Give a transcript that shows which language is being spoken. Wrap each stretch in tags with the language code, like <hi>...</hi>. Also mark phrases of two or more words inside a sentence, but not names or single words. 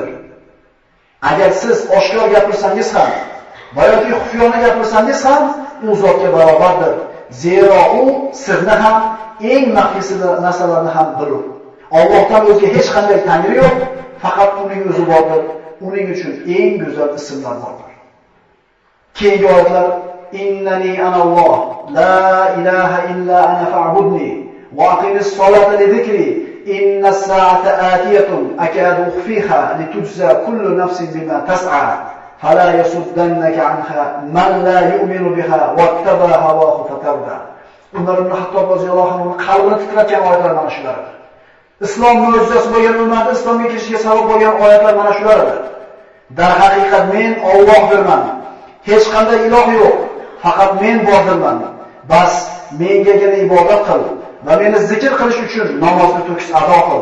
<uz>Agar siz oshkor gapirsangiz ham, yoki xufiyona gapirsangiz ham u zotga barobardir. Zero u sirni ham, eng maxfiy narsalarni ham bilur. Allohdan o'zga hech qanday tangri yo'q, faqat uning o'zi bordir. Uning uchun eng go'zal ismlar bordir. Keyingi oyatlar</uz> <ar>إنني أنا الله لا إله إلا أنا فاعبدني وأقم الصلاة لذكري إن الساعة آتية أكاد أخفيها لتجزى كل نفس بما تسعى فلا يصدنك عنها من لا يؤمن بها واتبع هواه فتردى.</ar> <uz>Umar ibn Xattob</uz> <ar>رضي الله عنه</ar> <uz>qalbini titratgan oyatlar mana shular. Islom mo'jizasi bo'lgan ummatni islomga kirishiga sabab bo'lgan oyatlar mana shulardir. Dar haqiqat men Allohdirman. Hech qanday iloh yo'q. Faqat men bordirman. Bas mengagina ibodat qil va meni zikr qilish uchun namozni to'kis ado qil.</uz>